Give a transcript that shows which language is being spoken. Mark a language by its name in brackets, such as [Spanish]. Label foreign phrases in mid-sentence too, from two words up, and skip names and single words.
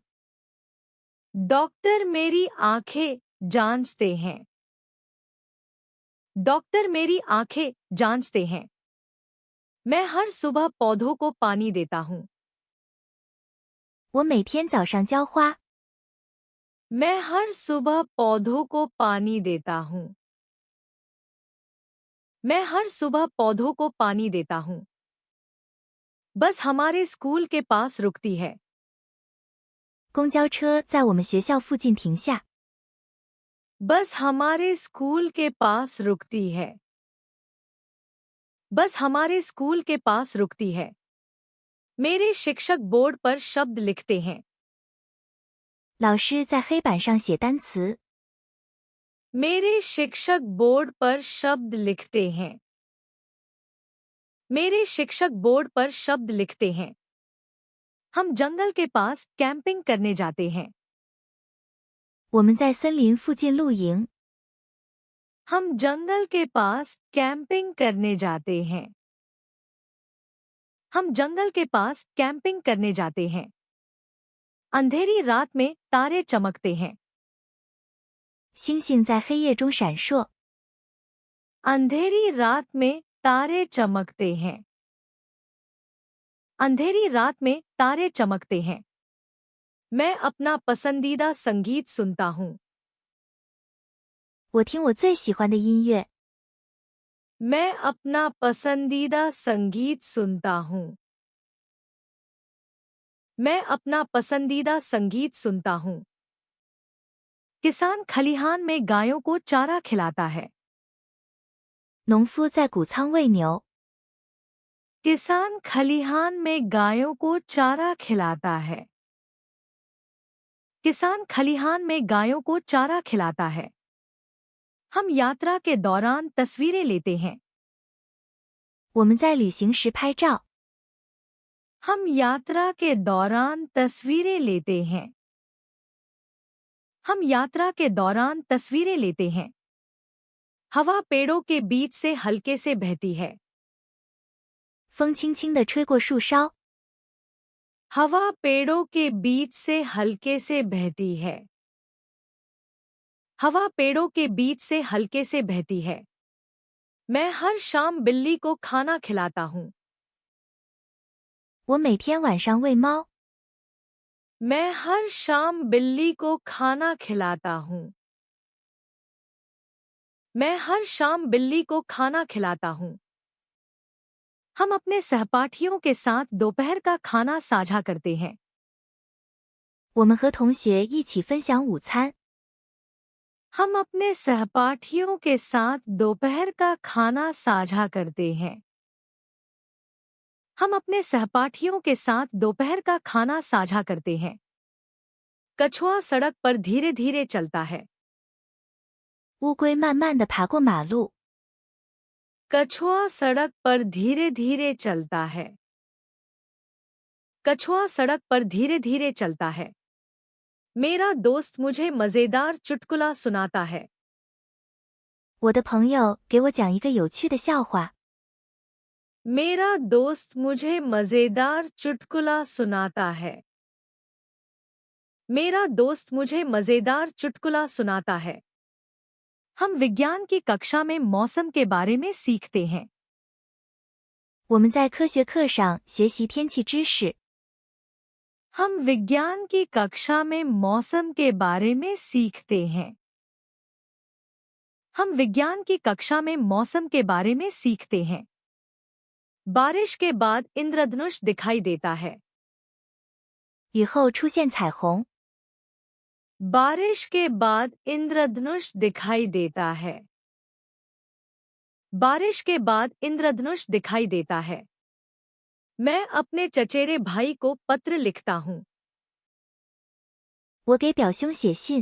[Hindi] डॉक्टर मेरी आंखें जांचते हैं। डॉक्टर मेरी आंखें जांचते हैं। मैं हर सुबह पौधों को पानी देता हूँ। [Chinese] 我每天早上浇花。 [Hindi] मैं हर सुबह पौधों को पानी देता हूँ। मैं हर सुबह पौधों को पानी देता हूँ। बस हमारे स्कूल के पास रुकती है। [Chinese] 公交车在我们学校附近停下。 [Hindi] बस हमारे स्कूल के पास रुकती है। बस हमारे स्कूल के पास रुकती है। मेरे शिक्षक बोर्ड पर शब्द लिखते हैं। [Chinese] 老师在黑板上写单词。 [Hindi] मेरे शिक्षक बोर्ड पर शब्द लिखते हैं। मेरे शिक्षक बोर्ड पर शब्द लिखते हैं। हम जंगल के पास कैंपिंग करने जाते हैं। [Chinese] 我们在森林附近露营。 [Hindi] हम जंगल के पास कैंपिंग करने जाते हैं। हम जंगल के पास कैंपिंग करने जाते हैं। अंधेरी रात में तारे चमकते हैं। [Chinese] 星星在黑夜中闪烁。 [Hindi] अंधेरी रात में तारे चमकते हैं। अंधेरी रात में तारे चमकते हैं। मैं अपना पसंदीदा संगीत सुनता हूँ। [Chinese] 我听我最喜欢的音乐。 [Hindi] मैं अपना पसंदीदा संगीत सुनता हूँ। मैं अपना पसंदीदा संगीत सुनता हूँ। किसान खलिहान में गायों को चारा खिलाता है। [Chinese] 农夫在谷仓喂牛。 [Hindi] किसान खलिहान में गायों को चारा खिलाता है। किसान खलिहान में गायों को चारा खिलाता है। हम यात्रा के दौरान तस्वीरें लेते हैं। [Chinese] 我们在旅行时拍照。 [Hindi] हम यात्रा के दौरान तस्वीरें लेते हैं। हम यात्रा के दौरान तस्वीरें लेते हैं। हवा पेड़ों के बीच से हल्के से बहती है। [Chinese] 风轻轻地吹过树梢。 [Hindi] हवा पेड़ों के बीच से हल्के से बहती है। हवा पेड़ों के बीच से हल्के से बहती है। मैं हर शाम बिल्ली को खाना खिलाता हूँ। [Chinese] 我每天晚上喂猫。 [Hindi] मैं हर शाम बिल्ली को खाना खिलाता हूँ। मैं हर शाम बिल्ली को खाना खिलाता हूँ। हम अपने सहपाठियों के साथ दोपहर का खाना साझा करते हैं। [Chinese] 我们和同学一起分享午餐。 [Hindi] हम अपने सहपाठियों के साथ दोपहर का खाना साझा करते हैं। हम अपने सहपाठियों के साथ दोपहर का खाना साझा करते हैं। कछुआ सड़क पर धीरे धीरे चलता है। [Chinese] 乌龟慢慢地爬过马路。 [Hindi] कछुआ सड़क पर धीरे धीरे चलता है। कछुआ सड़क पर धीरे धीरे चलता है। मेरा दोस्त मुझे मजेदार चुटकुला सुनाता है। [Chinese] 我的朋友给我讲一个有趣的笑话。 [Hindi] मेरा दोस्त मुझे मजेदार चुटकुला सुनाता है। मेरा दोस्त मुझे मजेदार चुटकुला सुनाता है। हम विज्ञान की कक्षा में मौसम के बारे में सीखते हैं। [Chinese] 我们在科学课上学习天气知识。 [Hindi] हम विज्ञान की कक्षा में मौसम के बारे में सीखते हैं। हम विज्ञान की कक्षा में मौसम के बारे में सीखते हैं। बारिश के बाद इंद्रधनुष दिखाई देता है। [Chinese] 雨后出现彩虹。 [Hindi] बारिश के बाद इंद्रधनुष दिखाई देता है। बारिश के बाद इंद्रधनुष दिखाई देता है। मैं अपने चचेरे भाई को पत्र लिखता हूँ। [Chinese] 我给表兄写信。